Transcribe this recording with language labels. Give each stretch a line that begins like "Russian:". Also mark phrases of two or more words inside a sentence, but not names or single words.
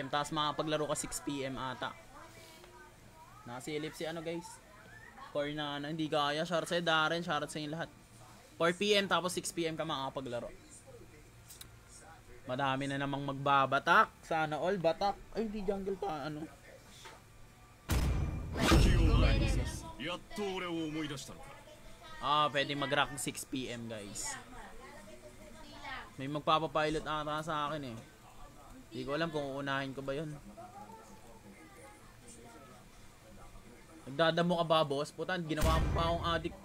Filipino: Tapos makapaglaro ka 6 PM ata. Nakasilip si ano guys. Core na ano. Hindi kaya. Shoutout sa'yo Darren. Shoutout sa inyo lahat. 4 PM tapos 6 PM ka makapaglaro. Madami na namang magbabatak. Sana all batak. Ay, hindi jungle pa. Ano?
Japanese: やっと俺を思い出したのか
Filipino: Pwede mag-rock 6 PM guys. May magpapapilot ata sa akin eh. Hindi ko alam kung uunahin ko ba yun. Nagdadamo ka ba boss? Puta, ginawa mo pa akong addict.